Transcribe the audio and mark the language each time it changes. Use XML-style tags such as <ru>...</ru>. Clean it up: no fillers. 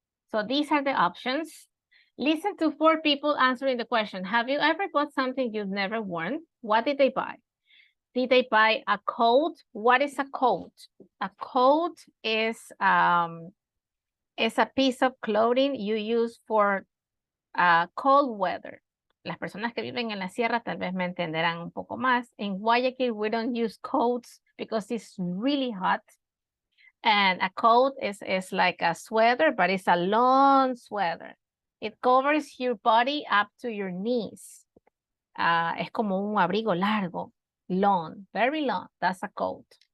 <en>So these are the options. Listen to 4 people answering the question. Have you ever bought something you've never worn? What did they buy? Did they buy a coat? What is a coat? A coat is a piece of clothing you use for cold weather.</en> <es>Las personas que viven en la sierra tal vez me entenderán un poco más.</es> <en>In Guayaquil, we don't use coats because it's really hot. And a coat is like a sweater, but it's a long sweater. It covers your body up to your knees.</en> <es>Es como un abrigo largo,</es> <en>long, very long. That's a coat.</en>